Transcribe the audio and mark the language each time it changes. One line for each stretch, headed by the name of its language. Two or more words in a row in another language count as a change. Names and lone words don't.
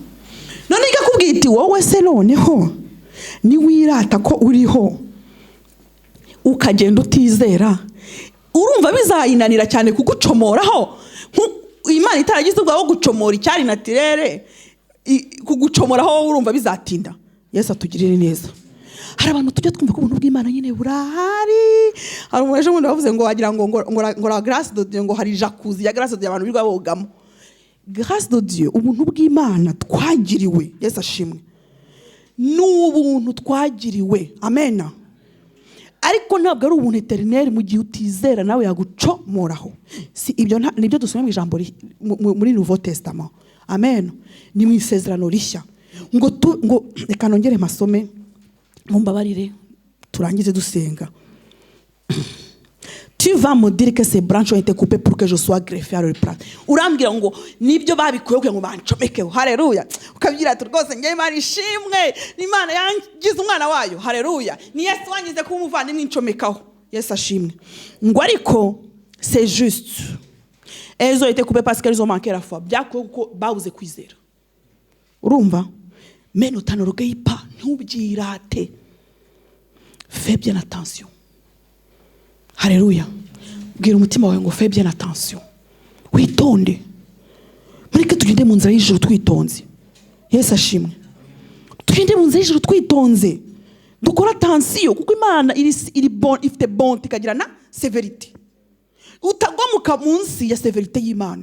Kinyarwanda: None igakubwira iti wowe se noneho ni wirata ko uriho ukagenda utizera, urumva bizayinanira cyane kugucomoraho. Imana itaragize ubwo gucomora icyari natirere, kugucomoraho urumva bizatinda. Yesu atugirire neza. Hari abantu tujya twumva ko ubuntu bw'Imana nyine burahari. Hari umuntu ejo bundi bavuze ngo wagira ngo
French: la grâce de Dieu,
Kinyarwanda: ngo hari jacuzzi ya
French: grâce de Dieu
Kinyarwanda: abantu birirwa bogamo.
French: Grâce de Dieu,
Kinyarwanda: ubuntu bw'Imana twagiriwe, Yesu ashimwe, ni ubuntu twagiriwe, amen. Ariko ntabwo ari ubuntu eternel mu gihe utizera nawe yagucomoraho. Si ibyo nibyo dusomye mu ijambo muri Nouveau Testament, amen. Ni mu isezerano rishya ngo reka nongere masome mumbabarire turangize dusenga.
French: Tu vas me dire que ces branches ont été coupées pour que je sois greffé à leur place.
Kinyarwanda: Urambwira ngo nibyo babikuye kugira ngo bancomekeho. Haleluya. Ukabwira ati rwose njye Imana ishimwe, Imana yangize umwana wayo. Haleluya. Ni Yesu wangize kuba umuvandimwe incomekaho. Yesu ashimwe. Ngo ariko
French: c'est juste. Elles ont été coupées parce qu'elles ont manqué la foi.
Kinyarwanda: Byakuye kuko babuze kwizera. Urumva?
French: Mais ne t'enorgueillis pas, ntubyirate. Fais bien attention.
Kinyarwanda: Haleluya. Bwira umutima wawe ngo
French: fais bien attention.
Kinyarwanda: Witonde. Mureke tugende mu nzira y'ijuru twitonze. Yesu ashimwe. Tugende mu nzira y'ijuru twitonze. Dukora attention kuko Imana iri bon, ifite bonté ikagira na sévérité. Utagwa munsi ya sévérité y'Imana.